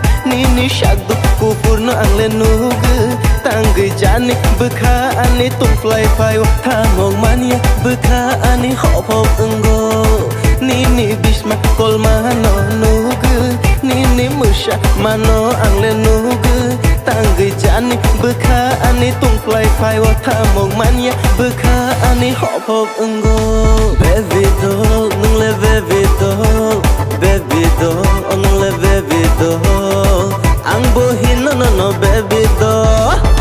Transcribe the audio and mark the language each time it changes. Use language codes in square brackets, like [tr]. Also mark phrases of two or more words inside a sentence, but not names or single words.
[trp] Nini syakdu kufurno ang lenuge Tangge jani beka ani tung fly payo Tangong mania beka ani hop hop enggo Nini bisma kol mano nuge Nini musya mano ang lenuge Tangge jani beka ani tung fly payo Tangong mania beka ani hop hop enggo [en] Baby doll [trp] nung le [en] baby doll Baby doll [trp] nung le [en] baby doll [trp] Ang buhin no [en] baby doll